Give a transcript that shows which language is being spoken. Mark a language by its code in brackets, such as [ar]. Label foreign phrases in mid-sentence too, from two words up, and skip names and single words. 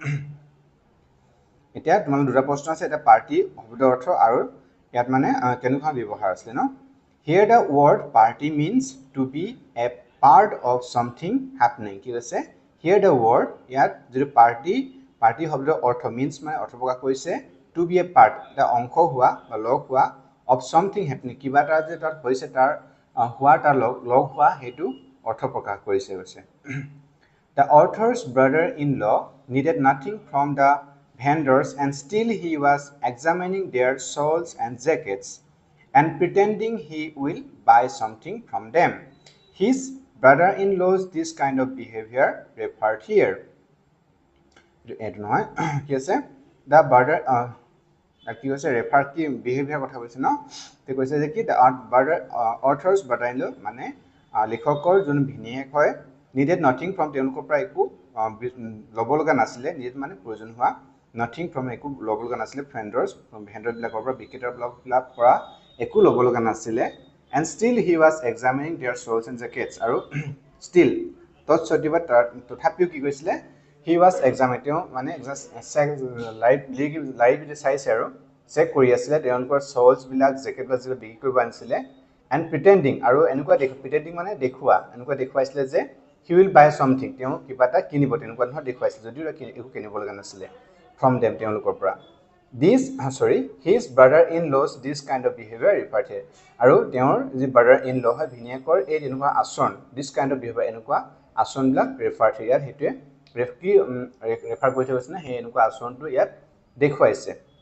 [as] এতিয়া তোমালোকৰ দুটা প্ৰশ্ন আছে এটা পাৰ্টি শব্দৰ অৰ্থ আৰু ইয়াত মানে কেনেকুৱা ব্যৱহাৰ আছে ন [en] here the word party means to be a part of something happening [as] কি আছে [en] here the word [as] ইয়াত যিটো পাৰ্টি শব্দৰ অৰ্থ means মানে অৰ্থ প্ৰকাশ কৰিছে [en] to be a part [as] এটা অংশ হোৱা বা লগ হোৱা [en] of something happening [as] কিবা এটা যে তাত হৈছে তাৰ হোৱা তাৰ লগ হোৱা হেতু অৰ্থ প্ৰকাশ কৰিছে কৈছে [en] The author's brother-in-law needed nothing from the vendors and still he was examining their shawls and jackets and pretending he will buy something from them. His brother-in-law's this kind of behavior referred here. Yes, the brother [as] কি কৈছে ৰেফাৰ কি বিহেভিয়াৰ কথা কৈছে ন তে কৈছে যে কি [en] the author's [as] brother-in-law মানে লেখকৰ যোন ভিনিয়েক হয় [en] needed nothing from [as] তেওঁলোকৰ পৰা একো ল'ব লগা নাছিলে needed মানে প্ৰয়োজন হোৱা [en] nothing from [as] একো ল'ব লগা নাছিলে vendors বিলাকৰ পৰা বিক্ৰেতাবিলাকৰ পৰা একো ল'ব লগা নাছিলে [en] and still he was examining their shawls and jackets [as] আৰু still তৎসত্ত্বেও তথাপিও কি কৈছিলে [en] he was examining [as] তেওঁ মানে লাইভ চাইছে আৰু চেক কৰি আছিলে তেওঁলোকৰ shawls বিলাক জেকেট বিলাক যে বিক্ৰী কৰিব আনিছিলে [en] and pretending [as] আৰু এনেকুৱা pretending মানে দেখুৱাইছিলে যে [en] he will buy something [as] তেওঁ কিবা এটা কিনিব তেনেকুৱা ধৰণৰ দেখুৱাইছিল যদিও একো কিনিব লগা নাছিলে [en] from them [as] তেওঁলোকৰ পৰা [en] his brother-in-law's this kind of behavior referred here [as] আৰু তেওঁৰ যি brother-in-law হয় ভিনিয়েকৰ এই তেনেকুৱা আচৰণ [en] this kind of behavior [as] এনেকুৱা আচৰণবিলাক [en] referred here [as] ইয়াত হেতুৱে ৰেফাৰ কৰি থৈছে না সেই এনেকুৱা আচৰণটো ইয়াত দেখুৱাইছে